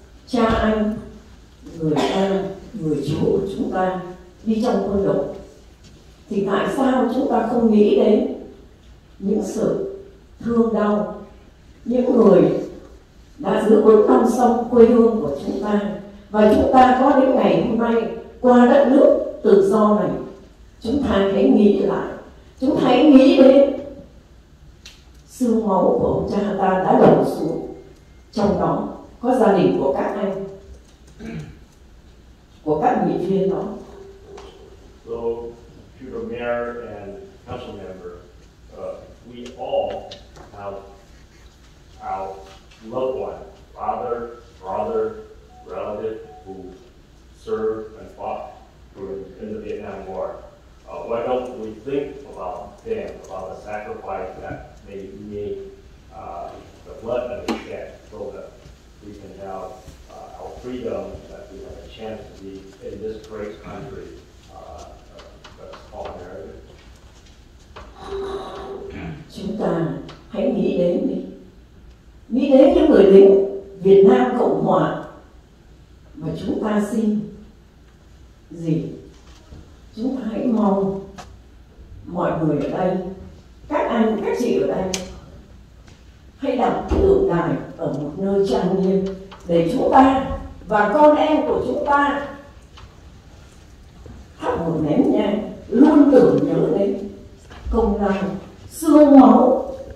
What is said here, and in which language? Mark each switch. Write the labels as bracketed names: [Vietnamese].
[Vietnamese] cha anh, người ta, người chú của chúng ta đi trong quân đội, thì tại sao chúng ta không nghĩ đến những sự thương đau, những người đã giữ vững non sông quê hương của chúng ta, và chúng ta có đến ngày hôm nay qua đất nước tự do này. Chúng ta hãy nghĩ lại, chúng ta hãy nghĩ đến xương máu của ông cha ta đã đổ xuống, trong đó có gia đình của các anh, của các nghị viên đó. [English] So, to the mayor and council member, we all have our loved one, father, brother, relative who served and fought in the Vietnam War. Why don't we think about them, about the sacrifice that they made, the blood that they shed, so that we can have our freedom, that we have a chance to be in this great country that's called America. [Vietnamese] Chúng ta hãy nghĩ đến đi, nghĩ đến những người lính Việt Nam Cộng Hòa, và chúng ta xin gì? Chúng ta hãy mong mọi người ở đây, các anh, các chị ở đây, hãy đặt tượng đài ở một nơi trang nghiêm để chúng ta và con em của chúng ta thắp một nén nhang luôn tưởng nhớ đến công lao, xương máu.